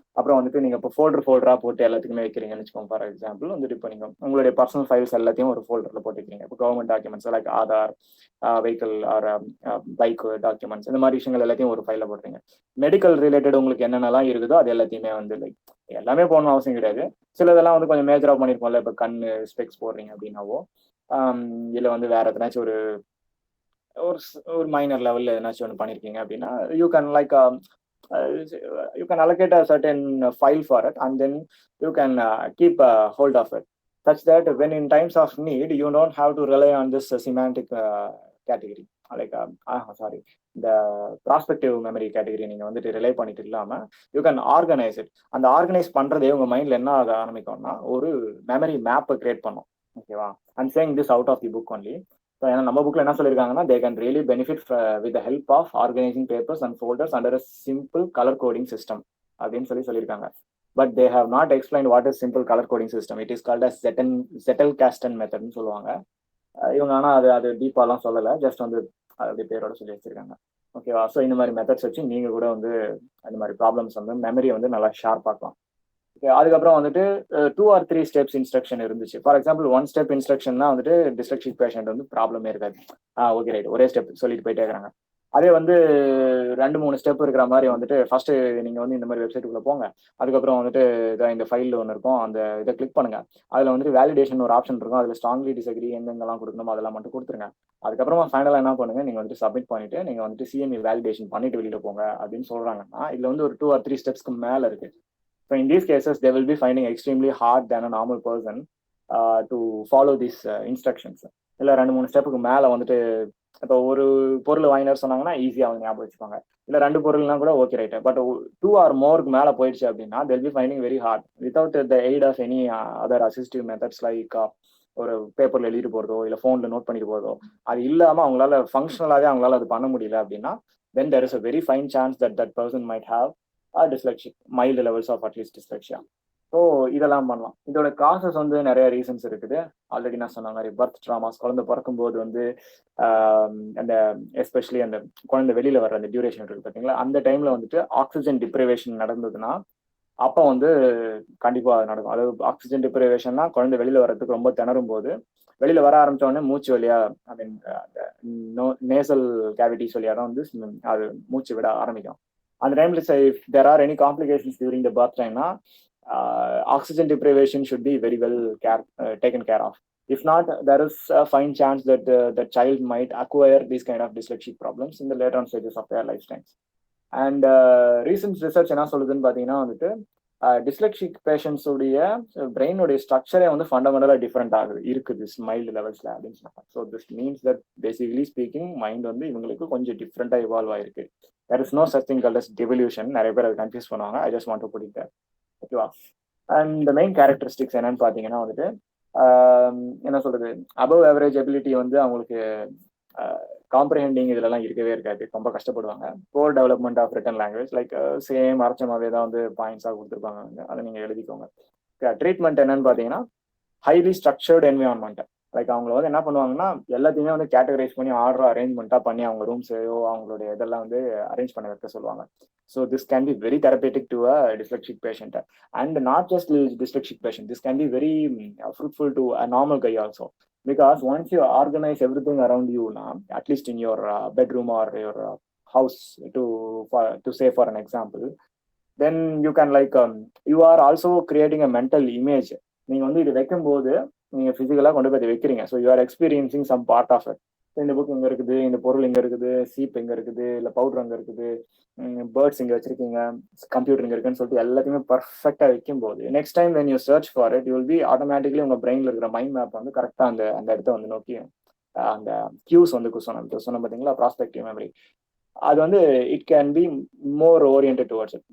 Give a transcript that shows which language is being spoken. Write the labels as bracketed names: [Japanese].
[Tamil] அப்புறம் வந்துட்டு நீங்கள் இப்போ ஃபோல்டரா போட்டு எல்லாத்துக்குமே வைக்கிறீங்கன்னு வச்சுக்கோங்க. ஃபார் எக்ஸாம்பிள் வந்துட்டு இப்போ நீங்கள் உங்களுடைய பர்சனல் ஃபைல்ஸ் எல்லாத்தையும் ஒரு ஃபோல்டரில் போட்டு வைக்கிறீங்க. இப்போ government documents like Aadhaar, vehicle or bike documents, இந்த மாதிரி விஷயங்கள் எல்லாத்தையும் ஒரு ஃபைலில் போட்டுறீங்க. மெடிக்கல் ரிலேட்டட் உங்களுக்கு என்னென்னலாம் இருக்குதோ அது எல்லாத்தையுமே வந்து லைக் எல்லாமே போடணும் அவசியம் கிடையாது. சிலதெல்லாம் வந்து கொஞ்சம் மேஜராக பண்ணியிருப்போம்ல, இப்போ கண்ணு ஸ்பெக்ஸ் போடுறீங்க அப்படின்னாவோ, இல்லை வந்து வேற எதனாச்சும் ஒரு ஒரு மைனர் லெவல்ல எதனாச்சும் ஒன்று பண்ணியிருக்கீங்க அப்படின்னா, [English] you can like you can allocate a certain file for it, and then you can keep hold of it, such that when in times of need you don't have to rely on this semantic category, like the prospective memory category [Tamil] நீங்க வந்துட்டு relay பண்ணிட்டு இல்லாம [English] You can organise it. [Tamil] அந்த organise பண்றதே உங்க மைண்ட்ல என்ன ஆக ஆரம்பிக்கும்னா ஒரு மெமரி மேப்பை கிரியேட் பண்ணும். ஓகேவா. [English] I'm saying this out of the book only. [Tamil] ஏன்னா நம்ம புக்ல என்ன சொல்லியிருக்காங்கன்னா, [English] they can really benefit with the help of organising papers and folders under a simple colour coding system [Tamil] அப்படின்னு சொல்லியிருக்காங்க. [English] But they have not explain what is simple colour coding system. It is called as Zettelkasten மெத்தட்னு [Tamil] சொல்லுவாங்க இவங்க. ஆனால் அது டீப்பாலாம் சொல்லலை, just வந்து அது பேரோட சொல்லி வச்சிருக்காங்க. ஓகேவா. ஸோ இந்த மாதிரி மெத்தட்ஸ் வச்சு நீங்க கூட வந்து இந்த மாதிரி ப்ராப்ளம்ஸ் வந்து மெமரியை வந்து நல்லா ஷார்ப் ஆக்கலாம். அதுக்கப்புறம் வந்துட்டு 2 or 3 ஸ்டெப்ஸ் இன்ஸ்ட்ரக்ஷன் இருந்துச்சு. ஃபார் எக்ஸாம்பிள் 1 ஸ்டெப் இன்ஸ்ட்ரக்ஷன்னா வந்துட்டு டிஸ்லெக்சிக் பேஷண்ட் வந்து ப்ராப்ளமே இருக்காது. ஓகே ரைட், ஒரே ஸ்டெப் சொல்லிட்டு போயிட்டே இருக்கிறாங்க. அதே வந்து 2-3 ஸ்டெப் இருக்கிற மாதிரி வந்துட்டு ஃபர்ஸ்ட் நீங்க வந்து இந்த மாதிரி வெப்சைட்டுக்குள்ள போங்க, அதுக்கப்புறம் வந்துட்டு இந்த ஃபைல் ஒன்று இருக்கும், அந்த இதை கிளிக் பண்ணுங்க, அதுல வந்துட்டு வேலிடேஷன் ஒரு ஆப்ஷன் இருக்கும், அதுல ஸ்ட்ராங்லி டிஸ்அக்ரி எங்கெங்கெல்லாம் கொடுக்கணுமோ அதெல்லாம் மட்டும் கொடுத்துருங்க. அதுக்கப்புறமா ஃபைனலாக என்ன பண்ணுங்க, நீங்க வந்துட்டு சப்மிட் பண்ணிட்டு நீங்க வந்துட்டு சிஎம்இ வேலிடேஷன் பண்ணிட்டு வெளியில போங்க அப்படின்னு சொல்றாங்கன்னா, இதுல வந்து ஒரு 2 or 3 ஸ்டெப்ஸ்க்கு மேல இருக்கு. [English] So in these cases, they will be finding extremely hard than a normal person to follow these instructions. [Tamil] இல்லை 2-3 ஸ்டெப்புக்கு மேலே வந்துட்டு இப்போ ஒரு பொருள் வாங்கினார் சொன்னாங்கன்னா ஈஸியாக அவங்க ஞாபகம் வச்சுப்பாங்க. இல்லை 2 பொருள்னா கூட okay right. [English] but 2 or more [Tamil] மேலே போயிடுச்சு அப்படின்னா [English] they'll be finding very hard without the aid of any other assistive methods like [Tamil] ஒரு பேப்பரில் எழுதிட்டு போகிறதோ இல்லை ஃபோனில் நோட் பண்ணிட்டு போகிறதோ, அது இல்லாமல் அவங்களால ஃபங்க்ஷனலாகவே அவங்களால அது பண்ண முடியல அப்படின்னா [English] then there is a very fine chance that that person might have dyslexic, mild levels of at least dyslexia. [Tamil] So இதெல்லாம் பண்ணலாம். இதோட காசஸ் வந்து நிறைய ரீசன்ஸ் இருக்குது. ஆல்ரெடி நான் சொன்ன மாதிரி பர்த் ட்ராமாஸ், குழந்தை பிறக்கும்போது வந்து அந்த எஸ்பெஷலி அந்த குழந்தை வெளியில வர்ற அந்த டியூரேஷன் இருக்கு பார்த்தீங்களா, அந்த டைம்ல வந்துட்டு ஆக்சிஜன் டிப்ரைவேஷன் நடந்ததுன்னா அப்போ வந்து கண்டிப்பா அது நடக்கும். அதாவது ஆக்சிஜன் டிப்ரைவேஷன்னா குழந்தை வெளியில வர்றதுக்கு ரொம்ப திணறும் போது, வெளியில வர ஆரம்பிச்ச உடனே மூச்சு வழியா ஐ மீன் நேசல் கேவிட்டிஸ் வழியா தான் வந்து அது மூச்சு விட ஆரம்பிக்கும். அந்த டைம்ல [English] If there are any complications during the birth டைம்னா oxygen deprivation should be very well taken care of. If not, there is a fine chance that the child might acquire these kind of dyslexic problems in the later on stages of their lifetimes. And recent research [Tamil] என்ன சொல்லுதுன்னு பார்த்தீங்கன்னா வந்துட்டு டிஸ்லெக்ஷிக் patients உடைய பிரெயினுடைய ஸ்ட்ரக்சரே வந்து ஃபண்டமெண்டலா different ஆகுது இருக்குது mild லெவல்ஸ்ல அப்படின்னு சொன்னாங்க. [English] so this means that basically speaking mind [Tamil] வந்து இவங்களுக்கு கொஞ்சம் டிஃப்ரெண்டா இவால்வ் ஆயிருக்கு. [English] There is no such thing called as devolution. [Tamil] நிறைய பேர் அதை கன்ஃபியூஸ் பண்ணுவாங்க. [English] I just want to put it there. ஓகேவா? [Tamil] அண்ட் இந்த மெயின் கேரக்டரிஸ்டிக்ஸ் என்னன்னு பார்த்தீங்கன்னா வந்துட்டு என்ன சொல்றது, அபவ் ஆவரேஜ் எபிலிட்டி வந்து அவங்களுக்கு காம்ப்ரிஹெண்டிங் இதெல்லாம் இருக்கவே இருக்காது, ரொம்ப கஷ்டப்படுவாங்க. போர் development of return language, like same அரைச்சமாவே தான் வந்து பாயிண்ட்ஸாக கொடுத்துருப்பாங்க, அதை நீங்கள் எழுதிக்கோங்க. [English] treatment [Tamil] என்னன்னு பார்த்தீங்கன்னா [English] Highly structured environment. [Tamil] லைக் அவங்க வந்து என்ன பண்ணுவாங்கன்னா எல்லாத்தையுமே வந்து கேட்டகரைஸ் பண்ணி ஆர்டர் அரேஞ்ச்மெண்ட்டாக பண்ணி அவங்க ரூம்ஸையோ அவங்களுடைய இதெல்லாம் வந்து அரேஞ்ச் பண்ண வைக்க சொல்லுவாங்க. [English] So this can be very therapeutic to a dyslexic patient, and not just dyslexic patient. This can be very fruitful to a normal guy also, because once you organize everything around you now, at least in your bedroom or your house, to say for an example, then you can like you are also creating a mental image. [Tamil] நீங்க வந்து இது வைக்கும் போது நீங்க பிசிக்கலா கொண்டு போய் வைக்கிறீங்க. [English] So you are experiencing some part of it. [Tamil] இந்த புக் இங்க இருக்குது, இந்த பொருள் இங்க இருக்குது, சீப் எங்க இருக்குது, இல்ல பவுடர் அங்க இருக்குது, பேர்ட்ஸ் இங்க வச்சிருக்கீங்க, கம்ப்யூட்டர் இங்க இருக்குன்னு சொல்லிட்டு எல்லாத்தையுமே பர்ஃபெக்டா வைக்கும் போது [English] next time when you search for it, you will be automatically [Tamil] உங்க பிரெயின்ல இருக்கிற மைண்ட் மேப் வந்து கரெக்டா அந்த அந்த இடத்த வந்து நோக்கி அந்த கியூஸ் வந்து சொன்ன பாத்தீங்களா, ப்ராஸ்பெக்டிவ் மெமரி, அது வந்து [English] It can be more oriented towards it.